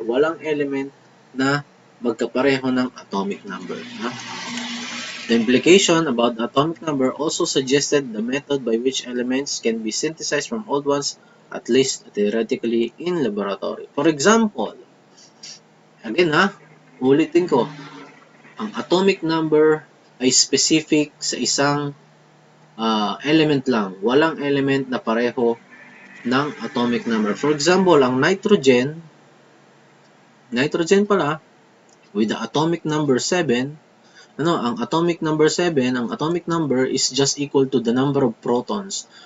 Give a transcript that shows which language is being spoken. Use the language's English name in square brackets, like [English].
[Filipino] Walang element na magkapareho ng atomic number. Ha? [English] The implication about the atomic number also suggested the method by which elements can be synthesized from old ones, at least theoretically, in laboratory. [Filipino] For example, again ulitin ko, ang atomic number ay specific sa isang element lang. Walang element na pareho ng atomic number. For example, ang nitrogen pala, with the atomic number 7, ang atomic number 7, ang atomic number is just equal to the number of protons.